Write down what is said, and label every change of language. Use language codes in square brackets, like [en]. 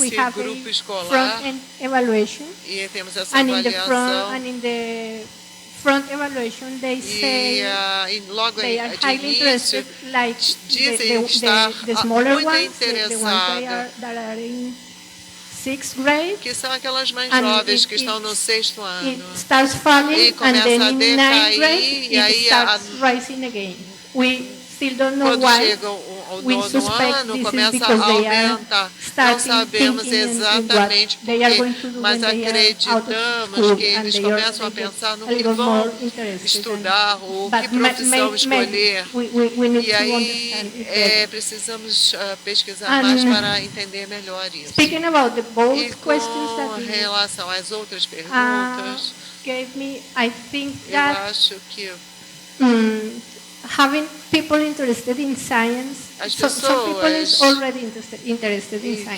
[en] We have a front-end evaluation, and in the front evaluation, they say they are highly interested, like the smaller ones, the ones that are in 6th grade, [pt] que são aquelas mais jovens que estão no 6º ano. [en] It starts falling, and then in 9th grade, it starts rising again. We [pt] quando chegam ao nono ano, começa a aumentar. Não sabemos exatamente por quê, mas acreditamos que eles começam a pensar no que vão estudar ou que profissão escolher. E aí precisamos pesquisar mais para entender melhor isso. E com relação às outras perguntas, eu acho que [en] having people interested in science, some people is already interested in science.